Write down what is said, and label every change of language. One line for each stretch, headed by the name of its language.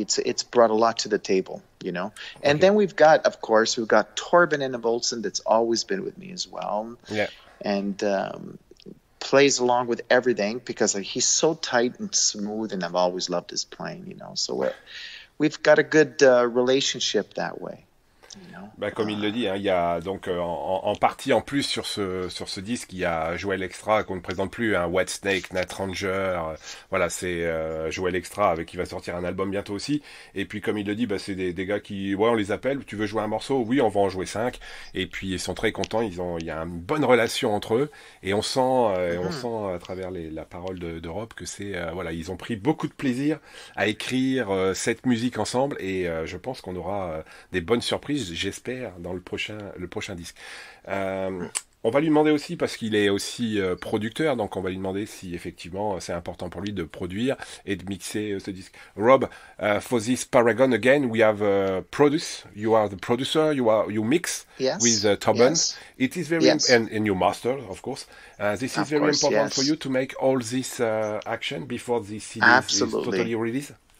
English: It's brought a lot to the table, you know. And then we've got Torben in the Volson that's always been with me as well. Yeah, and plays along with everything because he's so tight and smooth, and I've always loved his playing, you know. So we've got a good relationship that way. You know?
French: Bah, comme il le dit, hein, il y a donc en partie en plus sur ce disque, il y a Joël Extra qu'on ne présente plus, hein, White Snake, Nat Ranger, voilà, c'est Joël Extra avec qui va sortir un album bientôt aussi. Et puis comme il le dit, bah, c'est des gars qui, ouais, on les appelle, tu veux jouer un morceau, oui, on va en jouer 5. Et puis ils sont très contents, il y a une bonne relation entre eux, et on sent à travers la parole de Rob que c'est, voilà, ils ont pris beaucoup de plaisir à écrire cette musique ensemble, et je pense qu'on aura des bonnes surprises, j'espère, dans le prochain disque. On va lui demander aussi, parce qu'il est aussi producteur, donc on va lui demander si effectivement c'est important pour lui de produire et de mixer ce disque.
English: Rob, for this Paragon again, we have produce. You are the producer. You mix with Torben. Yes. It is very and you master, of course. This is very important for you to make all this action before the CD is totally released.